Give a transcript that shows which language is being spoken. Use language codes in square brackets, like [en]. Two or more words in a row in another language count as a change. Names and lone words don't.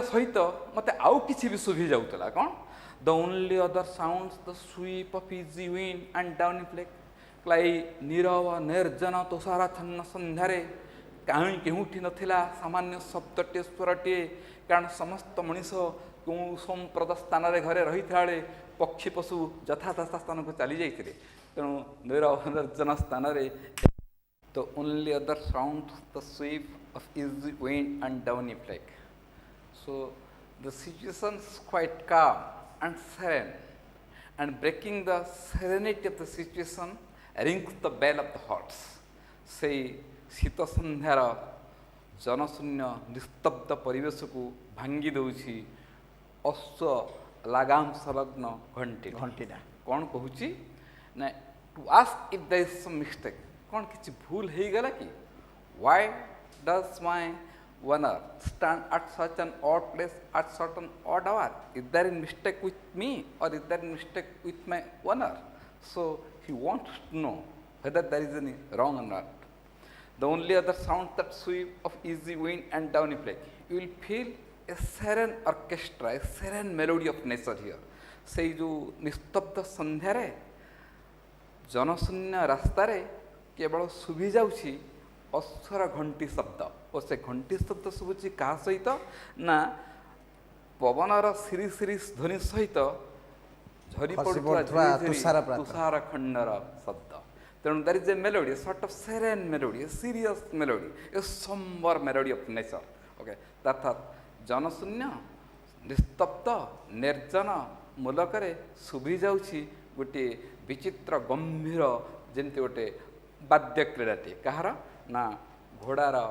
[or] ସହିତ ମୋତେ ଆଉ କିଛି ବି ଶୁଭି ଯାଉଥିଲା କ'ଣ [en] the only other sounds the sweep of easy wind and down flake [or] ଏଇ ନୀରବ ନିର୍ଜନ ତୁଷାରାଚ୍ଛନ୍ନ ସନ୍ଧ୍ୟାରେ କାହିଁ କେଉଁଠି ନଥିଲା ସାମାନ୍ୟ ଶବ୍ଦଟିଏ ସ୍ୱରଟିଏ କାରଣ ସମସ୍ତ ମଣିଷ କେଉଁ ସମ୍ପ୍ରଦ ସ୍ଥାନରେ ଘରେ ରହିଥିବା ବେଳେ ପକ୍ଷୀ ପଶୁ ଯଥାଯଥା ସ୍ଥାନକୁ ଚାଲିଯାଇଥିଲେ ତେଣୁ ନୀରବ ନିର୍ଜନ ସ୍ଥାନରେ [en] the only other sound the sweep of easy wind and downy flake. So the situation is quite calm and serene, and breaking the serenity of the situation rings the bell of the hearts. [or] ସେଇ ଶୀତ ସନ୍ଧ୍ୟାର ଜନଶୂନ୍ୟ ନିସ୍ତବ୍ଧ ପରିବେଶକୁ ଭାଙ୍ଗି ଦେଉଛି ଅଶ୍ଵ ଲାଗାମ ସଂଲଗ୍ନ ଘଣ୍ଟିଟା କ'ଣ କହୁଛି ନା [en] to ask if there is some mistake [or] କ'ଣ କିଛି ଭୁଲ ହେଇଗଲା କି [en] why does my owner stand at such an odd place at certain odd hour is there a mistake with me or is there a mistake with my owner so he wants to know whether there is any wrong or not the only other sound that sweep of easy wind and downy flake you will feel a serene orchestra a serene melody of nature here [or] ସେଇ ଯେଉଁ ନିସ୍ତବ୍ଧ ସନ୍ଧ୍ୟାରେ ଜନଶୂନ୍ୟ ରାସ୍ତାରେ କେବଳ ଶୁଭି ଯାଉଛି ଅଶ୍ୱର ଘଣ୍ଟି ଶବ୍ଦ ଓ ସେ ଘଣ୍ଟି ଶବ୍ଦ ଶୁଭୁଛି କାହା ସହିତ ନା ପବନର ସିରି ସିରି ଧ୍ୱନି ସହିତ ଝରି ପଡ଼ୁଥିବା ତୁଷାର ଖଣ୍ଡର ଶବ୍ଦ ତେଣୁ [en] that is a melody sort of serene melody a serious melody a sombre melody of nature okay [or] ଅର୍ଥାତ୍ ଜନଶୂନ୍ୟ ନିସ୍ତବ୍ଧ ନିର୍ଜନ ମୂଲକରେ ଶୁଭି ଯାଉଛି ଗୋଟିଏ ବିଚିତ୍ର ଗମ୍ଭୀର ଯେମିତି ଗୋଟେ ବାଦ୍ୟ କ୍ରୀଡ଼ାଟି କାହାର ନା ଘୋଡ଼ାର